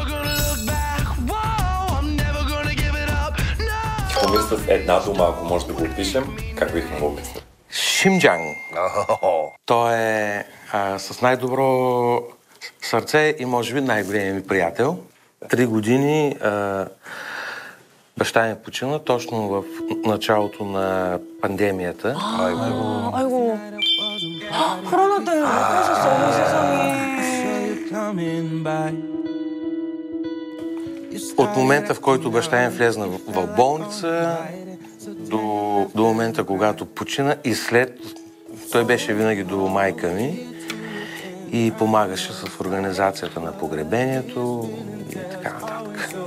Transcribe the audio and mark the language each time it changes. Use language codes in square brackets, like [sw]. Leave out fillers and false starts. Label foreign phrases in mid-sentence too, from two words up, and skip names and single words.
[bg] Тихомир с една дума, ако може да го опишем, как бихме го описали? Шимджан. Той е с най-добро сърце и може би най-големият ми приятел. 3 години баща ми почина точно в началото на пандемията. [ko] 아이고. 코로나 때문에 못 가셨어, 어머 세상에. [bg] От момента, в който баща ми влезна в болница, до момента, когато почина и след, той беше винаги до майка ми и помагаше с организацията на погребението и така нататък.